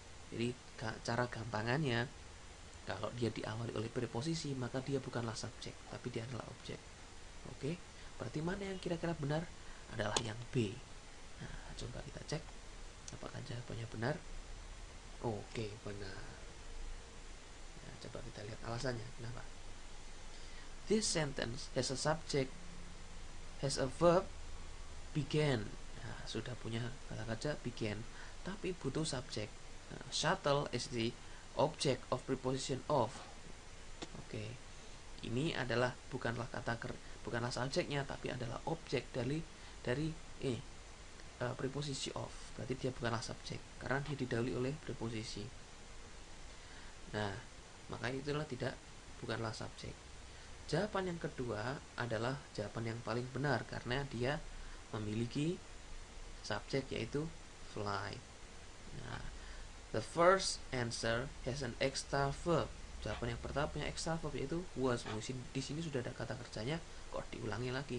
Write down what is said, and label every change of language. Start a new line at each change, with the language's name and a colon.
Indonesian: Jadi cara gampangannya, kalau dia diawali oleh preposisi, maka dia bukanlah subjek, tapi dia adalah objek. Oke, berarti mana yang kira-kira benar? Adalah yang B. Nah, coba kita cek apakah jawabannya benar. Oke, benar. Nah, coba kita lihat alasannya. Kenapa?
English: This sentence has a subject, has a verb, began.
Indonesian: Nah, sudah punya kata kerja began, tapi butuh subjek.
English: Nah, shuttle is the object of preposition of.
Indonesian: Oke, ini adalah bukanlah subjeknya, tapi adalah objek dari preposisi of. Berarti dia bukanlah subjek karena dia didahului oleh preposisi. Nah, maka itulah bukanlah subjek. Jawaban yang kedua adalah jawaban yang paling benar karena dia memiliki subjek, yaitu fly.
English: Nah, the first answer has an extra verb.
Indonesian: Jawaban yang pertama punya extra verb, yaitu was. Di sini sudah ada kata kerjanya, kok diulangi lagi?